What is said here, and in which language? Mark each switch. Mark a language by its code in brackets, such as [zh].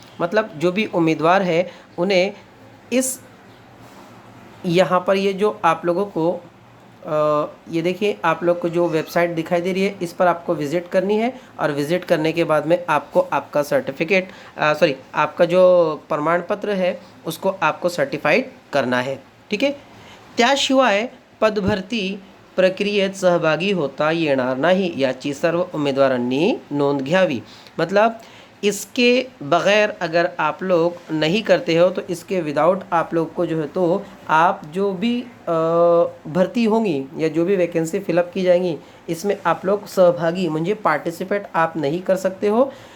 [hi] मतलब जो भी उम्मीदवार है उन्हें इस यहाँ पर ये जो आप लोगों को ये देखिए आप लोग को जो वेबसाइट दिखाई दे रही है इस पर आपको विज़िट करनी है और विज़िट करने के बाद में आपको आपका सर्टिफिकेट आपका जो प्रमाण पत्र है उसको आपको सर्टिफाइड करना है, ठीक है। [mr] त्याशिवाय पदभरती प्रक्रियेत सहभागी होता येणार नाही याची सर्व उम्मीदवारांनी नोंद घ्यावी। [hi] मतलब इसके बग़ैर अगर आप लोग नहीं करते हो तो इसके विदाउट आप लोग को जो है तो आप जो भी भर्ती होंगी या जो भी वैकेंसी फिलअप की जाएंगी इसमें आप लोग [mr] सहभागी म्हणजे [hi] पार्टिसिपेट आप नहीं कर सकते हो।